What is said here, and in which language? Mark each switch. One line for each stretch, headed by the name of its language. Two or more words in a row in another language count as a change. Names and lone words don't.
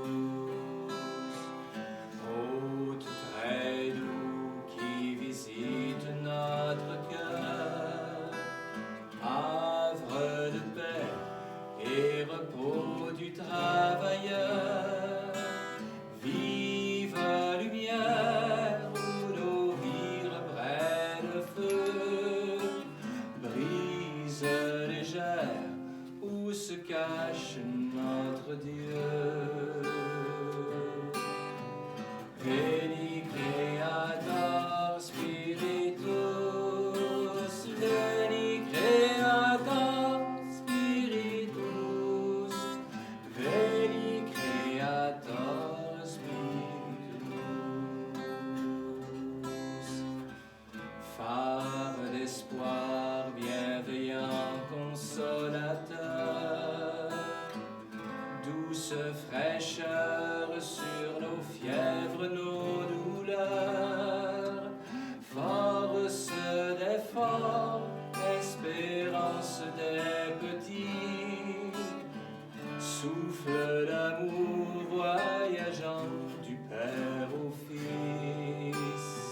French: Hôte très doux qui visite notre cœur, havre de paix et repos du travailleur, vive lumière où nos vies reprennent le feu, brise légère où se cache notre Dieu.
Latin: Veni Creator Spiritus, Veni Creator Spiritus, Veni Creator Spiritus.
French: Phare d'espoir, bienveillant consolateur, douce fraîcheur sur nos fièvres, nos douleurs, force des forts, espérance des petits, souffle d'amour voyageant du Père au Fils.